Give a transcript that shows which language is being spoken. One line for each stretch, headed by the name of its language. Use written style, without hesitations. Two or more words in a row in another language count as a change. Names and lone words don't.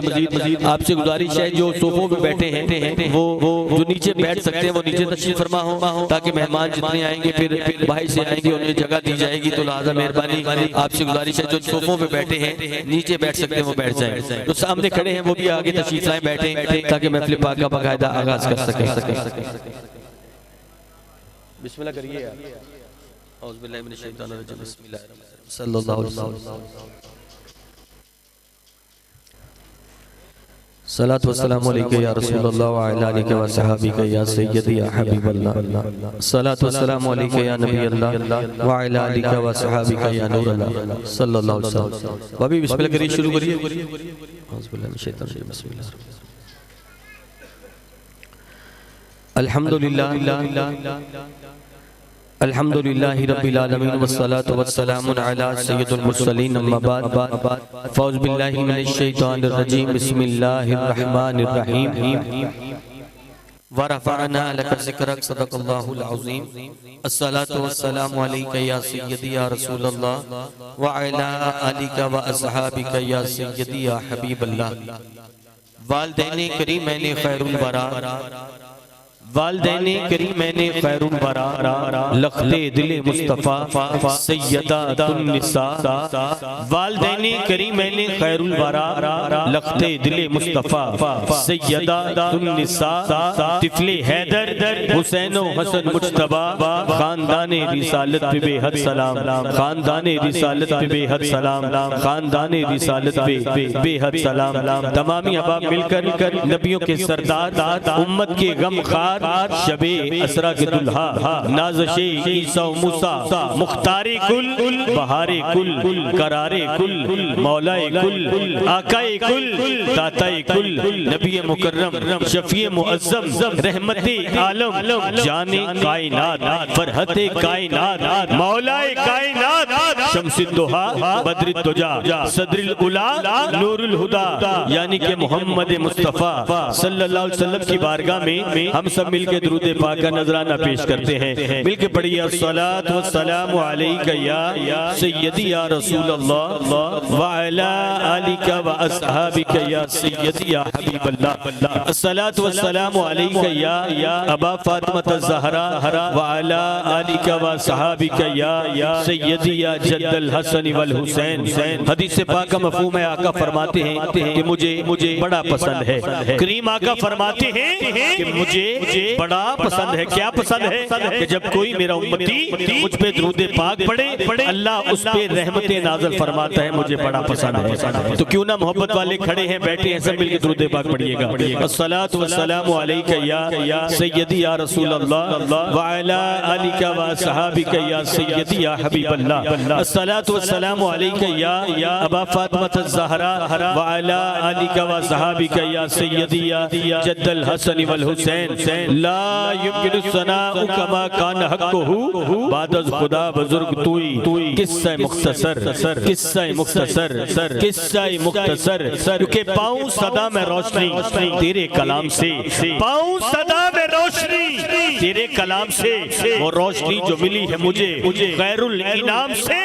Urdu: مجید آپ سے گزارش ہے جو صوفوں پہ بیٹھے ہیں وہ جو نیچے بیٹھ سکتے ہیں وہ نیچے تشریف فرما ہو، تاکہ مہمان جتنے آئیں گے پھر باہر سے آئیں گے انہیں جگہ دی جائے گی. تو لہٰذا مہربانی آپ سے گزارش ہے جو صوفوں پہ بیٹھے ہیں نیچے بیٹھ سکتے ہیں وہ بیٹھ جائے، تو سامنے کھڑے ہیں وہ بھی آگے تشریف لائیں بیٹھے، تاکہ محفل پاک کا باقاعدہ آغاز کر سکے. بسم اللہ کریے یار.
Arabic: أعوذ بالله من الشيطان الرجيم. بسم الله الرحمن الرحيم. صلى الله عليه وسلم. صلاة والسلام عليك يا رسول الله وعلى آلك وصحبك يا سيدي يا حبيب الله. صلاة والسلام عليك يا نبي الله وعلى آلك وصحبك يا نور الله صلى الله عليه وسلم.
Urdu: ابھی بسم اللہ کریے، شروع کریے.
Arabic: أعوذ بالله من الشيطان الرجيم. बिस्मिल्लाह। الحمد لله الحمد لله رب العالمين والصلاة والسلام على سيد المرسلين أما بعد. فأعوذ بالله من الشيطان الرجيم. بسم الله الرحمن الرحيم. ورفعنا لك ذكرك. صدق الله العظيم. الصلاة والسلام عليك يا سيدي يا رسول الله وعلى آلك وأصحابك يا سيدي يا حبيب الله.
Urdu: والدین کریمین خیر الوریٰ، والدین کریمین خیر الوریٰ، لخت دل مصطفیٰ سیدۃ النساء. والدین کریمین خیر الوریٰ، لخت دل مصطفیٰ سیدۃ النساء. طفل حیدر حسین و حسن مجتبیٰ، خاندان رسالت پہ بے حد سلام، خاندان رسالت پہ بے حد سلام، خاندان رسالت پہ بے حد سلام. تمامی احباب مل کر نبیوں کے سردار، امت کے غمخوار، شب اسریٰ کے دولہا, نازش عیسیٰ موسیٰ، مختار کل، بہار کل، قرار کل، مولائے کل، آقائے کل، داتائے کل، نبی مکرم، شفیع معظم، رحمت عالم، جان کائنات، فرحت کائنات، مولائے کائنات,
Arabic: شمس الضحى، بدر الدجى، صدر العلى، نور الهدى,
Urdu: یعنی کہ محمد مصطفیٰ
Arabic: صلى الله عليه وسلم
Urdu: کی بارگاہ میں ہم سب مل کے درود پاک کا نذرانہ پیش کرتے ہیں. مل کے پڑھیے
Arabic: الصلاة والسلام عليك يا سيدي يا رسول الله وعلى آلك وأصحابك يا سيدي يا حبيب الله. الصلاة والسلام عليك يا أبا فاطمة الزهراء وعلى آلك وأصحابك يا سيدي يا جد الحسن والحسين.
Urdu: حدیث پاک کا مفہوم ہے، آقا فرماتے ہیں کہ مجھے بڑا پسند ہے. کریم آقا فرماتے ہیں کہ مجھے بڑا پسند ہے. کیا پسند ہے? کہ جب کوئی میرا امتی مجھ پہ درود پاک پڑھے، اللہ اس پہ رحمتیں نازل فرماتا ہے. مجھے بڑا پسند ہے. تو کیوں نہ محبت والے کھڑے ہیں، بیٹھے ہیں، سب مل کر درود پاک پڑھیےگا.
Arabic: الصلاة والسلام عليك يا سيدي يا رسول الله وعلى آلك وأصحابك يا سيدي يا حبيب الله. الصلاة والسلام عليك يا أبا فاطمة الزهراء وعلى آلك وأصحابك يا سيدي يا جد الحسن والحسين. لا يمكن الثناء كما كان حقه
Persian: بعد از خدا بزرگ تویی.
Urdu: قصہ مختصر، قصہ مختصر، قصہ مختصر. کیونکہ پاؤں صدا میں روشنی تیرے کلام سے، پاؤں صدا میں روشنی تیرے کلام سے. وہ روشنی جو ملی ہے مجھے خیر الانام سے.